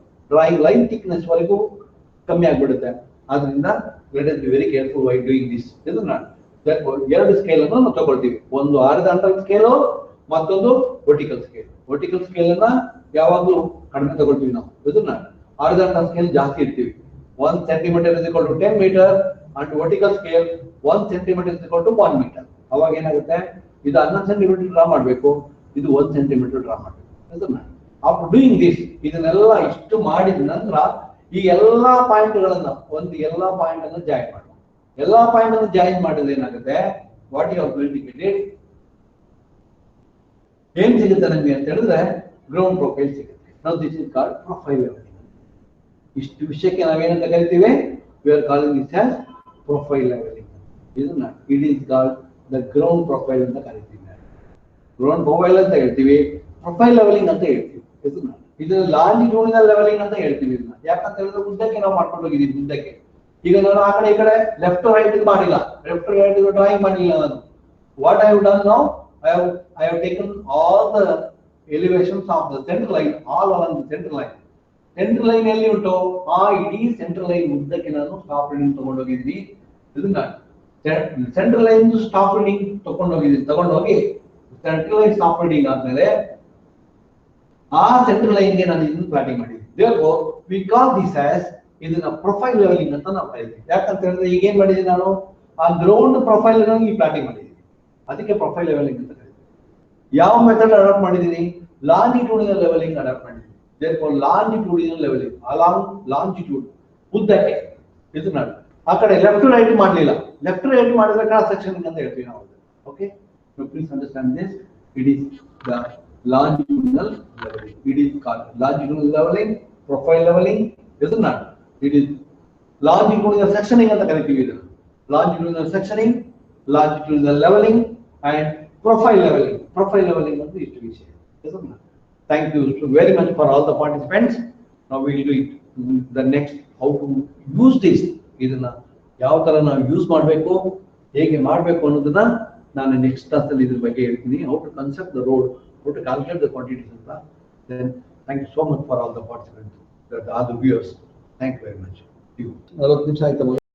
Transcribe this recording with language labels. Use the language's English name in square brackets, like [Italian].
[Kannada] Drawing line thickness ವರೆಗೂ ಕಮ್ಮಿ ಆಗ್ಬಿಡುತ್ತೆ. ಆದ್ರಿಂದ [English] Let us be very careful why doing this. [Kannada] ಇದನ್ನ ಎರಡು ಸ್ಕೇಲ್ ಅನ್ನು ನಾವು ತಗೊಳ್ತೀವಿ, ಒಂದು ಹಾರಿಜಾಂಟಲ್ ಸ್ಕೇಲು, ಮತ್ತೊಂದು ವರ್ಟಿಕಲ್ ಸ್ಕೇಲ್. ವರ್ಟಿಕಲ್ ಸ್ಕೇಲ್ ಅನ್ನ ಯಾವಾಗ್ಲೂ ಕಡಿಮೆ ತಗೊಳ್ತೀವಿ ನಾವು. ಇದನ್ನ ಹಾರಿಜಾಂಟಲ್ ಸ್ಕೇಲ್ ಜಾಸ್ತಿ ಇರ್ತೀವಿ. [English] 1 centimeter is equal to 10 meter, and vertical scale 1 centimeter is equal to 1 meter. [Kannada] ಅವಾಗ ಏನಾಗುತ್ತೆ, ಇದು 11 centimeter ಡ್ರಾ ಮಾಡಬೇಕು, ಇದು 1 centimeter ಡ್ರಾ ಮಾಡಬೇಕು. ಇದನ್ನ [English] after doing this, [Kannada] ಇದನ್ನೆಲ್ಲ ಇಷ್ಟು ಮಾಡಿದ ನಂತರ ಈ ಎಲ್ಲಾ ಪಾಯಿಂಟ್ಗಳನ್ನ ಎಲ್ಲಾ ಪಾಯಿಂಟ್ ಅನ್ನು ಜಾಯಿನ್ ಮಾಡಿ, ಎಲ್ಲಾ ಪಾಯಿಂಟ್ ಅನ್ನು ಜಾಯಿನ್ ಮಾಡಿದ್ರೆ ಏನಾಗುತ್ತೆ, [English] what you are going to get, [Kannada] ಏನ್ ಸಿಗುತ್ತೆ ನಮಗೆ ಅಂತ ಹೇಳಿದ್ರೆ ಗ್ರೌಂಡ್ ಪ್ರೊಫೈಲ್ ಸಿಗುತ್ತೆ. ನಾವು [English] This is called profile leveling. [Kannada] ಇಷ್ಟು ವಿಷಯಕ್ಕೆ ನಾವೇನಂತ ಕರಿತೀವಿ, [English] We are calling this as profile leveling. [Kannada] ಇದನ್ನ [English] it is called the ground profile [Kannada] ಅಂತ ಕರಿತೀವಿ. ಗ್ರೌಂಡ್ ಪ್ರೊಫೈಲ್ ಅಂತ ಹೇಳ್ತೀವಿ, ಪ್ರೊಫೈಲ್ ಲೆವೆಲಿಂಗ್ ಅಂತ ಹೇಳ್ತೀವಿ. ಇದು ಲಾಂಜಿಟ್ಯೂಡಿನಲ್ ಲೆವೆಲಿಂಗ್ ಅಂತ ಹೇಳ್ತೀವಿ. ಇದನ್ನ ಯಾಕಂತ ಹೇಳಿದ್ರೆ ಉದ್ದಕ್ಕೆ ನಾವು ಮಾಡ್ಕೊಂಡು ಹೋಗಿದ್ದೀವಿ. ಉದ್ದಕ್ಕೆ ಈಗ ನಾನು ಆ ಕಡೆ ಈ ಕಡೆ ಲೆಫ್ಟ್ ರೈಟ್ ಮಾಡಿಲ್ಲ, ಲೆಫ್ಟ್ ರೈಟ್ ಡ್ರಾಯಿಂಗ್ ಮಾಡಿಲ್ಲ ನಾನು. [English] What I have done now, I have taken all the elevations of the center line all along the center line. [Kannada] Center line ಎಲ್ಲಿ ಉಂಟು, ಆ ಇಡೀ ಸೆಂಟ್ರಲ್ ಲೈನ್ ಉದ್ದಕ್ಕೆ ನಾನು ಸ್ಟಾಪ್ ರೀಡಿಂಗ್ ತಗೊಂಡು ಹೋಗಿದ್ದೀನಿ. ಇದನ್ನ ಸೆಂಟ್ರಲ್ ಲೈನ್ ಸ್ಟಾಪ್ ರೀಡಿಂಗ್ ತಗೊಂಡೋಗಿ ಸೆಂಟ್ರಲ್ ಲೈನ್ ಸ್ಟಾಪ್ ರೀಡಿಂಗ್ ಆದ್ಮೇಲೆ ಆ ಸೆಂಟ್ರಲ್ ಲೈನ್ಗೆ ನಾನು ಇದನ್ನ ಪ್ಲಾಟಿಂಗ್ ಮಾಡಿದ್ದೀನಿ. [English] therefore we call this as [Kannada] ಇದನ್ನ ಪ್ರೊಫೈಲ್ ಲೆವೆಲಿಂಗ್ ಅಂತ ನಾವು ಕರೀತೀವಿ. ಯಾಕಂತ ಹೇಳಿದ್ರೆ ಈಗ ಏನ್ ಮಾಡಿದ್ದೀನಿ ನಾನು, ಆ ಗ್ರೌಂಡ್ ಪ್ರೊಫೈಲ್ ಈ ಪ್ಲಾಟಿಂಗ್ ಮಾಡಿದ್ದೀನಿ, ಅದಕ್ಕೆ ಪ್ರೊಫೈಲ್ ಲೆವೆಲಿಂಗ್ ಅಂತ ಕರೀತೀವಿ. ಯಾವ ಮೆಥಡ್ ಅಡಾಪ್ಟ್ ಮಾಡಿದ್ದೀನಿ, ಲಾಂಜಿಟ್ಯೂಡಿನಲ್ ಲೆವೆಲಿಂಗ್ ಅಡಾಪ್ಟ್ ಮಾಡಿದ್ದೀನಿ. [English] therefore longitudinal leveling along longitude [Kannada] ಉದ್ದಕ್ಕೆ. ಇದು ನಾನು ಆ ಕಡೆ ಲೆಫ್ಟ್ ರೈಟ್ ಮಾಡಲಿಲ್ಲ, ಲೆಫ್ಟ್ ರೈಟ್ ಮಾಡಿದ್ರೆ ಕ್ರಾಸ್ ಸೆಕ್ಷನಿಂಗ್ ಅಂತ ಹೇಳ್ತೀವಿ ನಾವು. [English] Okay, so please understand this, it is the longitudinal leveling. It is called longitudinal leveling, profile leveling. [Kannada] ಇದು ನಾನು [English] it is longitudinal sectioning [Kannada] ಅಂತ ಕರಿತೀವಿ. [English] ಇದು longitudinal sectioning, longitudinal leveling and profile leveling. Profile leveling [Kannada] ಅಂದ್ರೆ ಇಷ್ಟು ವಿಷಯ. ಇದು ನಾನು [English] thank you very much for all the participants. Now we will do it the next, how to use this, [Kannada] ಇದನ್ನ ಯಾವ ತರ ನಾವು ಯೂಸ್ ಮಾಡಬೇಕು, ಹೇಗೆ ಮಾಡಬೇಕು ಅನ್ನೋದನ್ನ ನಾನು ನೆಕ್ಸ್ಟ್ ಕ್ಲಾಸ್ ಅಲ್ಲಿ ಇದ್ರ ಬಗ್ಗೆ ಹೇಳ್ತೀನಿ. [English] how to concept the road, how to calculate the quantities ಅಂತ. then thank you so much for all the participants, the other viewers. Thank you very much. [Kannada] 40 ನಿಮಿಷ ಆಯ್ತು.